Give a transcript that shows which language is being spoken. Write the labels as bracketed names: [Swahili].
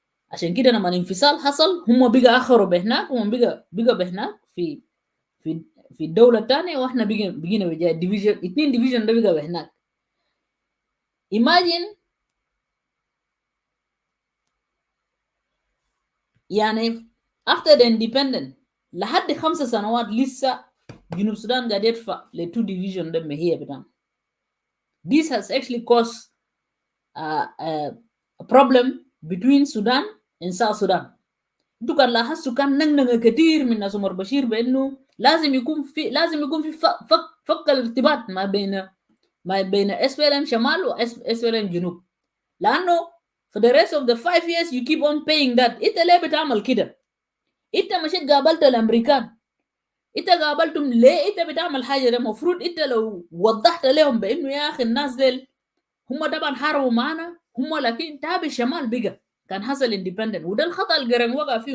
[Arabic] عشان كده لما الانفصال حصل هم بقى اخروا بهناك وهم بقى بهناك في الدولة الثانية واحنا بقينا بجاي ديفيجن 2 ديفيجن ده بقى بهناك. imagine يعني [English] after the independent [Arabic] لحد 5 سنوات لسه جنوب السودان قاعد يدفع ل 2 ديفيجن ده مهية بتاعهم. [English] This has actually caused a problem between Sudan and South Sudan. [Arabic] انتوا كان لاحظتوا كان نغنغه كتير من ناس عمر بشير بانه لازم يكون في فك الارتباط ما بين SPLM شمال و SPLM جنوب. [English] لانه for the rest of the 5 years you keep on paying that. [Arabic] انت ليه بتعمل كده؟ انت مشيت قابلت الامريكان، انت قابلتهم ليه؟ انت بتعمل حاجه ده المفروض انت لو وضحت لهم بانه يا اخي الناس ديل هم طبعا حاربوا معانا هم لكن تابع الشمال بقى كان حصل اندبندنت. وده الخطا اللي جرنج وقع فيه.